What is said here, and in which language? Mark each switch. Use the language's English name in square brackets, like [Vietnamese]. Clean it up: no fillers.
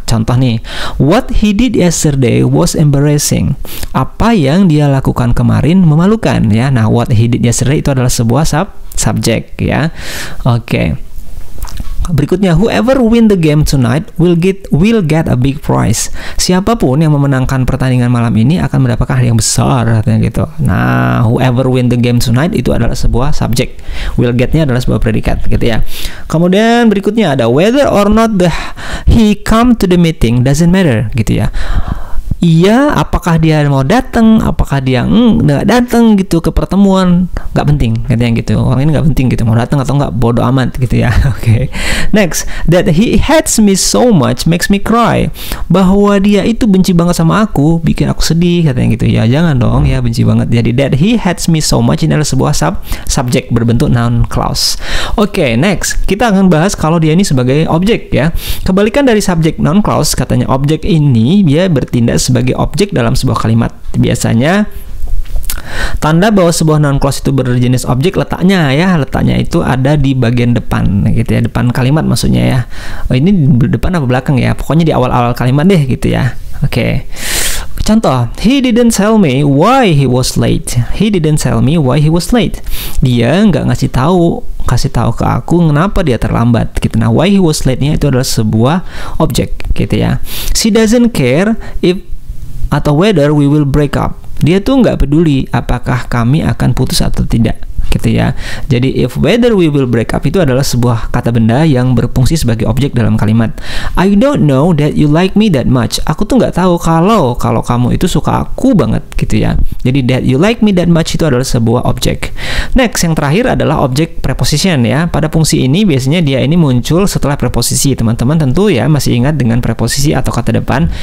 [Indonesian] Contoh nih, [English] what he did yesterday was embarrassing. [Indonesian] Apa yang dia lakukan kemarin memalukan ya. Nah, [English] what he did yesterday [Indonesian] itu adalah sebuah subjek ya. Oke. Berikutnya, [English] whoever win the game tonight will get a big prize. [Indonesian] Siapapun yang memenangkan pertandingan malam ini akan mendapatkan hadiah yang besar, katanya gitu. Nah, [English] whoever win the game tonight [Indonesian] itu adalah sebuah subjek. Will get-nya adalah sebuah predikat, gitu ya. Kemudian berikutnya ada [English] whether or not he come to the meeting doesn't matter, [Indonesian] gitu ya. Iya, apakah dia mau datang, apakah dia nggak datang gitu ke pertemuan, nggak penting, katanya gitu. Orang ini nggak penting gitu, mau datang atau nggak, bodo amat gitu ya. Oke. [English] Next, that he hates me so much makes me cry. [Indonesian] Bahwa dia itu benci banget sama aku, bikin aku sedih, katanya gitu. Ya jangan dong ya benci banget. Jadi [English] that he hates me so much [Indonesian] ini adalah sebuah subjek berbentuk noun clause. Oke, next kita akan bahas kalau dia ini sebagai objek ya. Kebalikan dari subjek noun clause, katanya objek ini dia bertindak sebagai objek dalam sebuah kalimat. Biasanya tanda bahwa sebuah noun clause itu berjenis objek letaknya itu ada di bagian depan gitu ya, depan kalimat maksudnya ya. Oh, ini depan apa belakang ya? Pokoknya di awal-awal kalimat deh gitu ya. Oke. [English] Contoh, he didn't tell me why he was late. He didn't tell me why he was late. [Indonesian] Dia nggak kasih tahu ke aku kenapa dia terlambat gitu. Nah, [English] why he was late- [Indonesian] nya itu adalah sebuah objek gitu ya. [English] She doesn't care if atau whether we will break up. [Indonesian] Dia tuh nggak peduli apakah kami akan putus atau tidak gitu ya. Jadi [English] if whether we will break up [Indonesian] itu adalah sebuah kata benda yang berfungsi sebagai objek dalam kalimat. [English] I don't know that you like me that much. [Indonesian] Aku tuh nggak tahu kalau kamu itu suka aku banget gitu ya. Jadi [English] that you like me that much [Indonesian] itu adalah sebuah objek. Next, yang terakhir adalah objek preposition ya. Pada fungsi ini biasanya dia ini muncul setelah preposisi. Teman-teman tentu ya masih ingat dengan preposisi atau kata depan.